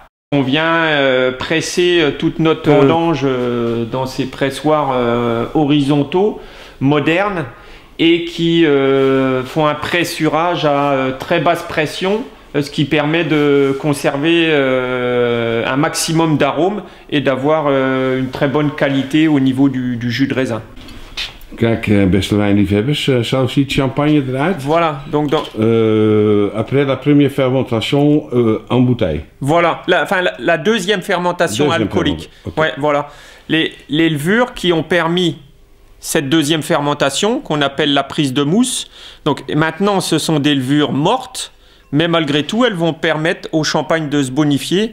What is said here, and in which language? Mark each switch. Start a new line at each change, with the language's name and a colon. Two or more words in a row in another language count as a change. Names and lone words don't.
French: On vient presser toute notre vendange dans ces pressoirs horizontaux, modernes, et qui font un pressurage à très basse pression, ce qui permet de conserver un maximum d'arômes et d'avoir une très bonne qualité au niveau du jus de raisin.
Dutch: Kijk, beste wijnliefhebbers, zo ziet champagne eruit.
French: Voilà, donc après la première fermentation en bouteille. Voilà, la deuxième fermentation alcoolique. Okay. Ouais, voilà. Les levures qui ont permis cette deuxième fermentation, qu'on appelle la prise de mousse. Donc maintenant, ce sont des levures mortes, mais malgré tout, elles vont permettre au champagne de se bonifier.